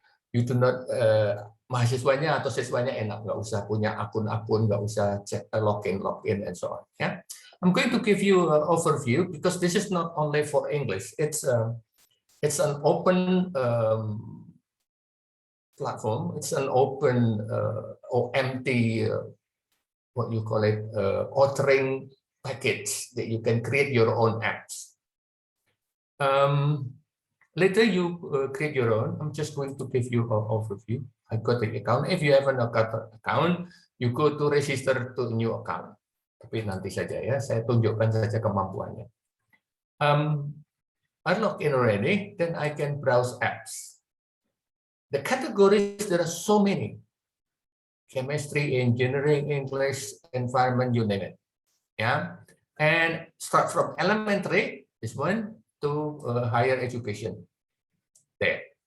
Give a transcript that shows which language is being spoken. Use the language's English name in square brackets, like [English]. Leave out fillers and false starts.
[English] You do not, [Indonesian] mahasiswanya atau siswanya enak, nggak usah punya akun-akun, nggak usah login, [English] and so on. Yeah, I'm going to give you an overview because this is not only for English. It's an open platform. It's an open or empty, what you call it, authoring package that you can create your own apps. Later you create your own. I'm just going to give you an overview. I got the account. If you have an account, you go to register to a new account. [Indonesian] Tapi nanti saja ya, saya tunjukkan saja kemampuannya. [English] I log in already, then I can browse apps. The categories, there are so many. Chemistry, engineering, English, environment, you name it. Yeah, and start from elementary, this one, to higher education. There.